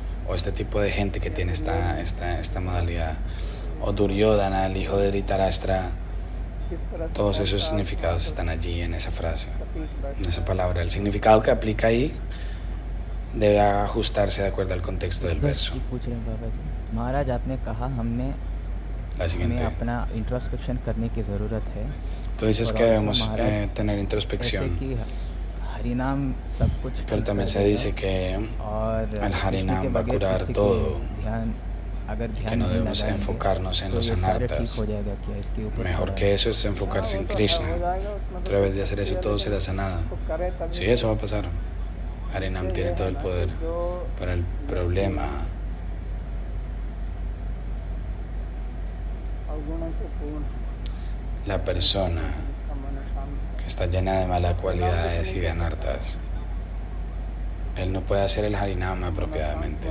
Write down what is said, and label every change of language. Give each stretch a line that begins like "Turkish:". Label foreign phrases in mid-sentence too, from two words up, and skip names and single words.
Spanish: O este tipo de gente que tiene esta modalidad. O Duryodhana, el hijo de Dhritarashtra. Todos esos significados están allí en esa frase, en esa palabra. El significado que aplica ahí debe ajustarse de acuerdo al contexto del verso.
Hindi: महाराज आपने कहा हमें
Spanish: La siguiente.
Hindi: अपना इंट्रोस्पेक्शन करने की ज़रूरत है.
Spanish: Tú dices que debemos tener introspección,
Hindi: हरिनाम सब कुछ,
Spanish: pero también se dice que el Harinam va a curar todo, que no debemos enfocarnos en los anartas. Mejor que eso es enfocarse en Krishna. A través de hacer eso todo será sanado. Sí, eso va a pasar. Harinam tiene todo el poder, pero el problema la persona que está llena de malas cualidades y de anartas, él no puede hacer el Harinam apropiadamente.